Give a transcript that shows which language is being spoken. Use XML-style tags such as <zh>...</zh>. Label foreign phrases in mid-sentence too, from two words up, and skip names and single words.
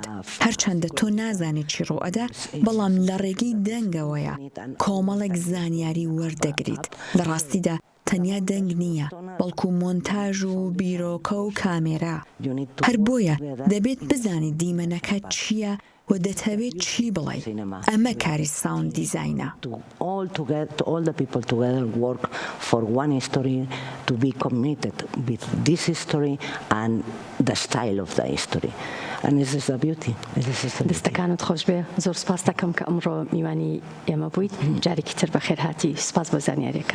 <ckb>هەرچەندە تۆ نازانی چی ڕۆئەدا بەڵام لە ڕێگەی دەنگەوەیە کۆمەڵێک زانیاری وەردەگریت. لە ڕاستیدا تەنیا دەنگ نییە بەڵکو مۆنتاژ و بیرۆکە و کامێرا. هەر بۆیە دەبێت بزانیت دیمەنەکە چییە و دەتەوێت چی بڵێ. ئەمە کاری ساوند دیزاینە.</ckb> <en>All the people together work for one history to be committed with this history and the style of the history. And this is the beauty.</en> <ckb>دەستەکانت خۆش بێ. زۆر سپاس دەکەم کە ئەمڕۆ میوانی ئێمە بوویت. جارێکی تر بەخێر هاتی. سپاس بۆ زانیاریەکان.</ckb>